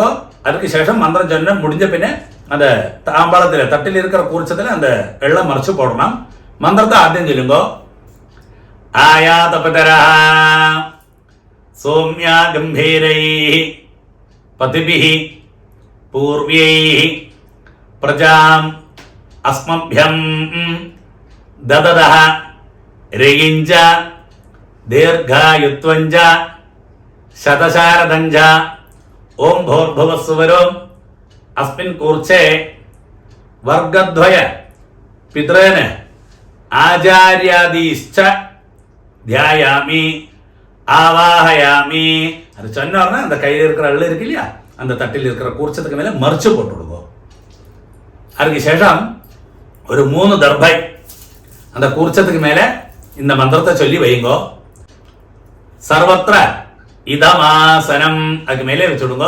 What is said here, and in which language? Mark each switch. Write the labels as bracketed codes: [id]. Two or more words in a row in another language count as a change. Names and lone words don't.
[ta] அதுக்கு சேஷம் மந்திரம் சொல்ல முடிஞ்ச பின்ன அந்த தாம்பாளத்தில் தட்டில் இருக்கிற கூர்ச்சத்தில் அந்த எள்ள மறைச்சு போடணும். மந்திரத்தை ஆദ്യം சொல்லுங்க. [sa] आयातपितरः सोम्याः गम्भीरैः पथिभिः पूर्व्यैः प्रजाम् अस्मभ्यं दददः रेगिञ्च दीर्घायुत्वञ्च शतशारदञ्च ओं भूर्भुवस्सुवरो अस्मिन् कूर्चे वर्गद्वय पितॄन् आचार्यादीश्च ध्यायामि ஆவாஹயாமி. [ta] அது சொன்னார்னா அந்த கையில் இருக்கிற அள்ளு இருக்கு இல்லையா, அந்த தட்டில் இருக்கிற கூர்ச்சத்துக்கு மேலே மறைச்சு போட்டு விடுவோம். அதுக்கு சேஷம் ஒரு 3 தர்பை அந்த கூர்ச்சத்துக்கு மேலே இந்த மந்திரத்தை சொல்லி வைங்கோ. [sa] सर्वत्र इदमासनम् [ta] அதுக்கு மேலே வச்சுடுங்க.